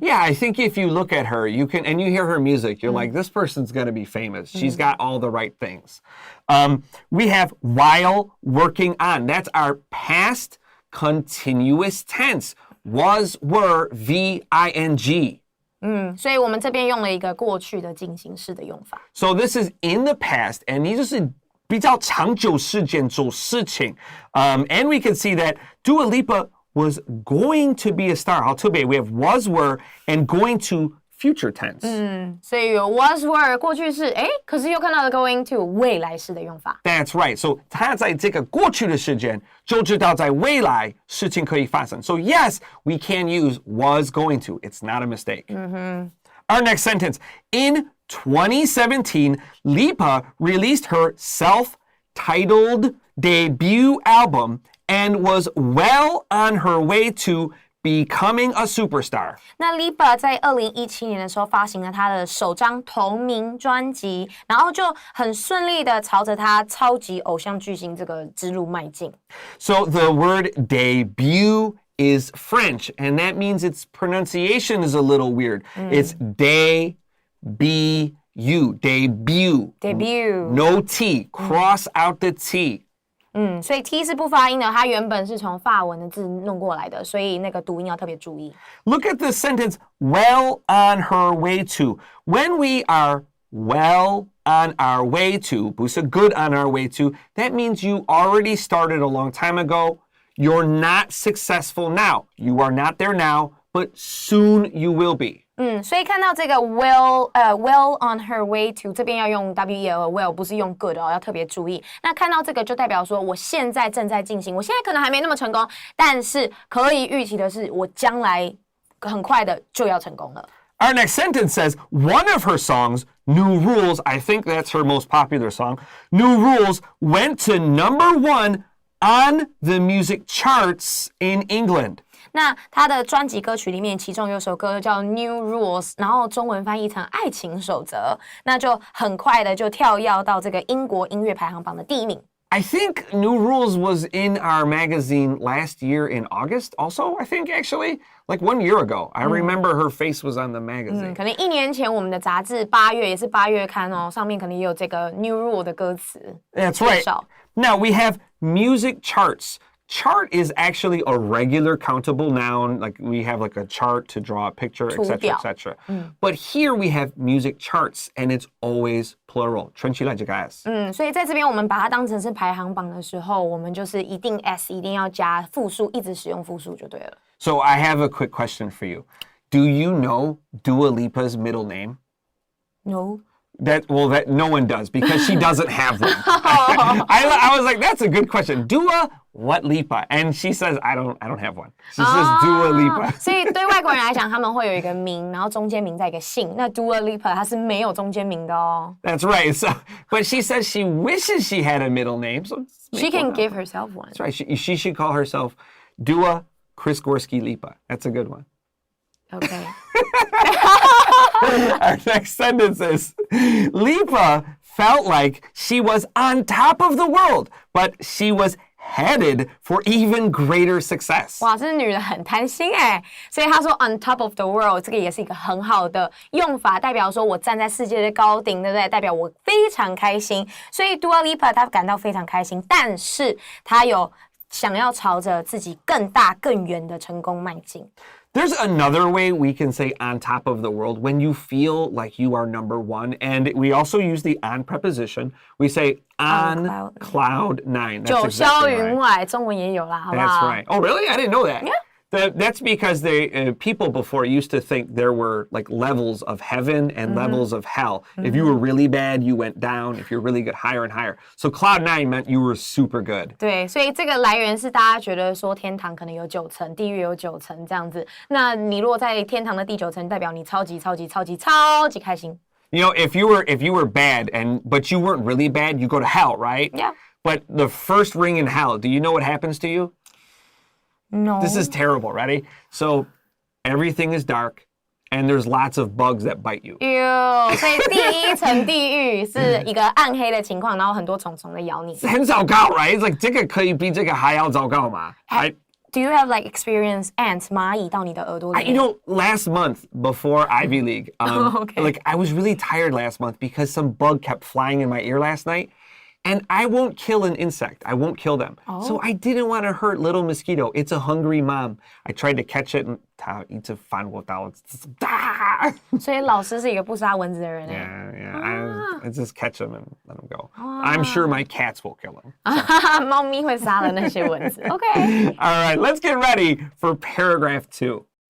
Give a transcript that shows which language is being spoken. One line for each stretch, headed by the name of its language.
English: Yeah, I think if you look at her, you hear her music, you're like, this person's going to be famous. She's got all the right things. We have while working on. That's our past continuous tense. Was, were, V-I-N-G.
Chinese: 所以我们这边用了一个过去的进行式的用法。
English: So this is in the past, and
Chinese: 你就是比较长久事件做事情.
English: And we can see that Dua Lipa was going to be a star.
Chinese: 好特别
English: we have was, were, and going to future tense.
Chinese: 所以有 was, were 过去式，可是又看到了 going to 未来式的用法。
English: That's right. So
Chinese: 它在这个过去的时间就知道在未来事情可以发生.
English: So yes, we can use was going to. It's not a mistake. Our next sentence. In 2017, Lipa released her self-titled debut album and was well on her way to becoming a superstar.
Chinese: 那 Lipa 在2017年的时候发行了她的首张同名专辑，然后就很顺利的朝着她超级偶像巨星这个之路迈进。
English: So the word debut is French, and that means its pronunciation is a little weird. It's debut. Debut. No T. Cross out the T.
Chinese: 所以 T 是不发音的，它原本是从法文的字弄过来的，所以那个读音要特别注意。
English: Look at the sentence, well on her way to. When we are well on our way to,
Chinese: 不是
English: good on our way to, that means you already started a long time ago. You're not successful now. You are not there now, but soon you will be.
Chinese: 所以看到这个
English: well on her way to
Chinese: 这边要用 well well 不是用 good 要特别注意。那看到这个就代表说我现在正在进行，我现在可能还没那么成功，但是可以预期的是我将来很快的就要成功了。
English: Our next sentence says, one of her songs, New Rules, I think that's her most popular song, New Rules went to #1 on the music charts in England.
Chinese: 那他的专辑歌曲里面，其中有首歌叫 New Rules， 然后中文翻译成爱情守则，那就很快的就跳跃到这个英国音乐排行榜的第1名。
English: I think New Rules was in our magazine last year in August also, I think actually, like 1 year ago. I remember her face was on the magazine.
Chinese: 可能1年前我们的杂志8月也是8月刊哦，上面可能也有这个 New Rule 的歌词。
English: That's right. Now we have music charts. Chart is actually a regular countable noun. Like we have like a chart to draw a picture, etc., etc. But here we have music charts, and it's always plural.
Chinese: 全起来这个 s. 所以在这边我们把它当成是排行榜的时候，我们就是一定 s 一定要加复数，一直使用复数就对了。
English: So I have a quick question for you. Do you know Dua Lipa's middle name? No. That no one does because she doesn't have one. I was like, that's a good question. Dua, what Lipa? And she says, I don't have one. She says Dua Lipa.
Chinese: 所以对外国人来讲，他们会有一个名，然后中间名再一个姓。那 Dua Lipa 它是没有中间名的哦。
English: That's right. So, but she says she wishes she had a middle name. So she can give herself one. That's right. She should call herself Dua Krysgorsky Lipa. That's a good one. Okay. Our next sentence is, Lipa felt like she was on top of the world, but she was headed for even greater success. 哇，这女人很贪心哎，所以她说 on top of the world 这个也是一个很好的用法，代表说我站在世界的高顶，对不对？代表我非常开心。所以 Dua Lipa 她感到非常开心，但是她有想要朝着自己更大更远的成功迈进。 There's another way we can say on top of the world when you feel like you are number one. And we also use the on preposition. We say on cloud nine. That's
Chinese: 九霄
English: exactly
Chinese: 云
English: right.
Chinese: 外，中文也有啦，好不
English: That's
Chinese: 好
English: right. Oh, really? I didn't know that. Yeah. That's because people before used to think there were like levels of heaven and levels of hell. If you were really bad, you went down. If you're really good, higher and higher. So cloud nine meant you were super good.
Chinese: 对，所以这个来源是大家觉得说天堂可能有9层，地狱有9层这样子。那你如果在天堂的第9层，代表你超级开心。
English: You know, if you were bad but you weren't really bad, you go to hell, right? Yeah. But the first ring in hell, do you know what happens to you? No. This is terrible. Ready? So everything is dark, and there's lots of bugs that bite you.
Chinese: 所以第一层地狱是一个暗黑的情况，然后很多虫虫在咬你。很糟糕,
English: right? It's like
Chinese: 这个可以比这个还要糟糕嘛?
English: Do you have like experience ants
Chinese: 蚂蚁到你的耳朵里面？
English: You know, last month before Ivy League, Okay. like I was really tired last month because some bug kept flying in my ear last night. And I won't kill an insect. I won't kill them. So I didn't want to hurt little mosquito. It's a hungry mom. I tried to catch it and
Chinese: 它一直翻我到，所以老师是一个不杀蚊子的人哎。
English: Yeah. I just catch them and let them go. I'm sure my cats will kill them.
Chinese: 猫咪会杀了那些蚊子。
English: Okay. All right, let's get ready for paragraph 2.